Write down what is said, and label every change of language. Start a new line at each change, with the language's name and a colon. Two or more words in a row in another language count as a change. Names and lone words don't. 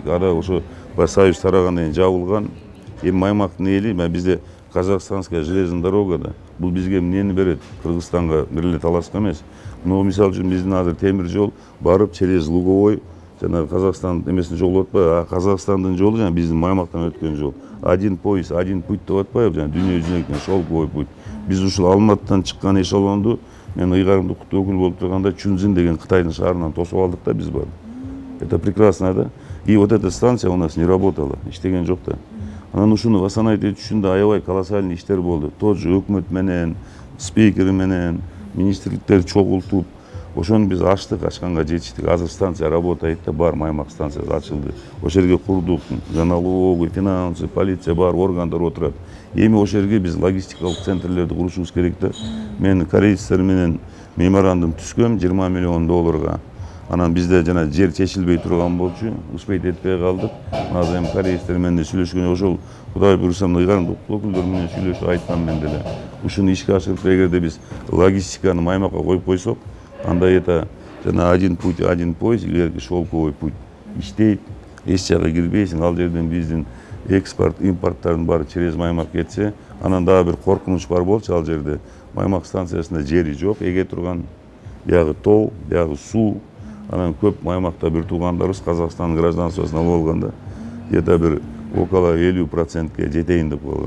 Kyrgyz: Ада ошо Союз тарагандан кийин жабылган. Эми Маймактын эли бизде
Russian: Казахстанская железная дорога
Kyrgyz: да. Бул бизге эмнени берет? Кыргызстанга бир эле Таласка эмес. Мына мисалы үчүн биздин азыр темир жол барып через Луговой жана Казакстан эмесин жолу атпайбы? Казакстандын жолу жана биздин Маймактан өткөн жол.
Russian: Один поезд, один путь
Kyrgyz: деп атпайбы? Жана дүйнө жүзүнөн
Russian: шелковый путь.
Kyrgyz: Биз ушул Алматыдан чыккан эшелонду мен ыйгарымдык өкүл болуп турганда Чунзин деген Кытайдын шаарынан тосуп алдык да биз бар.
Russian: Это прекрасно да. И вот эта станция у нас не работала,
Kyrgyz: иштеген жок да. Анан ушуну восстановить этиш үчүн да аябай колоссальный иштер болду. Тот же өкмөт менен, спикери менен, министрликтер чогултуп, ошону биз ачтык, ачканга жетиштик. Азыр
Russian: станция работает
Kyrgyz: да, бар Маймак станциясы ачылды. Ошол жерге курдук, налоговый, финансы, полиция бар, органдар отурат. Эми ошол жерге биз логистикалык центрлерди курушубуз керек да. Мен корейцтер менен меморандум түзгөм $20 миллион. Анан бизде жана жер чечилбей турган болчу, успейт этпей калдык. Азыр эми корейцтер менен сүйлөшкөн, ошол Кудай буйрса ыйгарымдык өкүлдөр менен сүйлөшүп айткам мен деле. Ушуну ишке ашырып эгерде биз логистиканы Маймакка коюп койсок, анда это жана
Russian: один путь, один поезд,
Kyrgyz: илгерки
Russian: шелковый путь
Kyrgyz: иштейт, эч жакка кирбейсиң, ал жерден биздин экспорт, импорттардын баары через Маймак кетсе, анан дагы бир коркунуч бар болчу ал жерде. Маймак станциясында жери жок, эге турган, биягы тоо, биягы суу. Анан көп Маймакта бир туугандарыбыз Казакстандын гражданствосын алып алганда, где-то бир около 50%ке жетейин деп койгон.